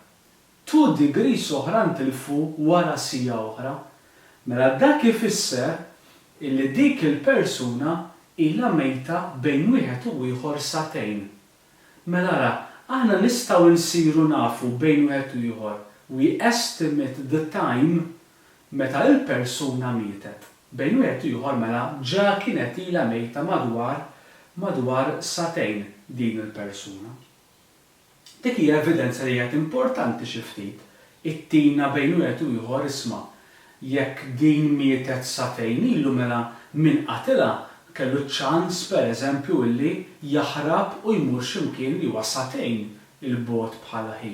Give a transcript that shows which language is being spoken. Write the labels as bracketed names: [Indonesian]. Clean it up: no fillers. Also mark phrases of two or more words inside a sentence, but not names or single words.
[Maltese] 2 degrees oħra ntilfu wara siegħa oħra. Mela dak ifisser illi dik il-persuna ilha mejta bejn wieħed u ieħor satejn. Mela ara, aħna nistgħu nsiru nafu bejn wieħed u ieħor. [English] We estimate the time [Maltese] meta il-persuna mietet. Bejn wieħed u ieħor mela ġa kienet ilha mejta madwar satejn din il-persuna. Dik hija evidenza li qed importanti xi ftit. Ittina bejn wieħed u ieħor isma' jekk din mietet satejn ilu mela min qatilha kellu ċans pereżempju illi jaħrab u jmur x'imkien li huwa satejn il-bogħod bħala ħin.